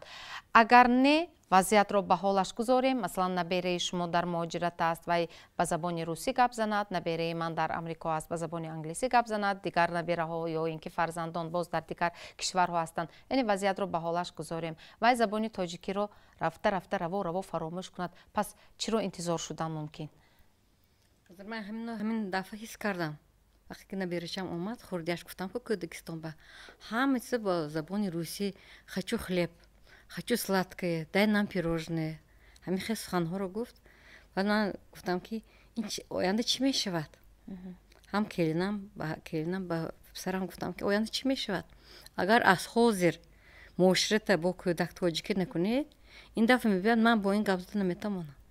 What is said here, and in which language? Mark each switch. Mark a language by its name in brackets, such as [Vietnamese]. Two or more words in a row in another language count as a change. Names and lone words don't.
[Tajik] Агар не вазъиятро ба ҳолаш гузорем, масалан набераи шумо дар муҳоҷират аст, вай ба забони русӣ гап занад, набераи ман дар амрико аст, ба забони англисӣ гап занад, дигар набераҳо ё ин ки фарзандон боз дар дигар кишварҳо ҳастанд, яъне вазъиятро ба ҳолаш гузорем. Вай забони тоҷикиро рафта рафта раво фаромӯш кунад. Пас чиро интизор шудан мумкин? Ман ҳамин дафъа ҳис кардам. Вақте ки наберачам омад, хурдиаш гуфтам ки Кӯдакистон ба ҳама чиза ба забони русӣ, [Russian] хочу хлеб, хочу сладкое, дай нам пирожное. [Tajik] Ҳамин хел суханҳоро гуфт. Ва ман гуфтам ки оянда чӣ мешавад? ҳам келинам ба писарам гуфтам ки оянда чӣ мешавад? Агар аз ҳозир муоширата бо кӯдак тоҷикӣ накунед, ин дафъа мебиёяд ман бо ин гап зада наметавонам.